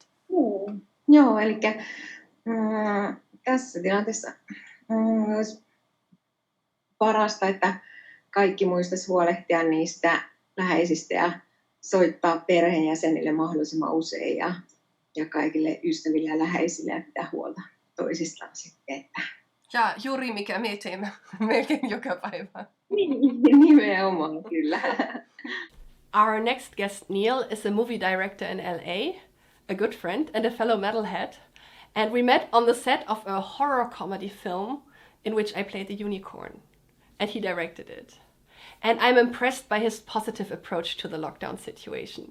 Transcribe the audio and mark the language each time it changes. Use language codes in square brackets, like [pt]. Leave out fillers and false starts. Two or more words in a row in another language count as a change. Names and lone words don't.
[fi] Joo, eli tässä tilanteessa olisi parasta, että kaikki muistaisi huolehtia niistä läheisistä ja soittaa perheenjäsenille mahdollisimman usein ja kaikille ystäville ja läheisille ja pitää huolta toisistaan sitten. Ja juuri mikä me teemme melkein joka päivä. Nimenomaan, kyllä. [en] Our next guest, Neil, is a movie director in LA, a good friend and a fellow metalhead. And we met on the set of a horror comedy film in which I played the unicorn. And he directed it. And I'm impressed by his positive approach to the lockdown situation.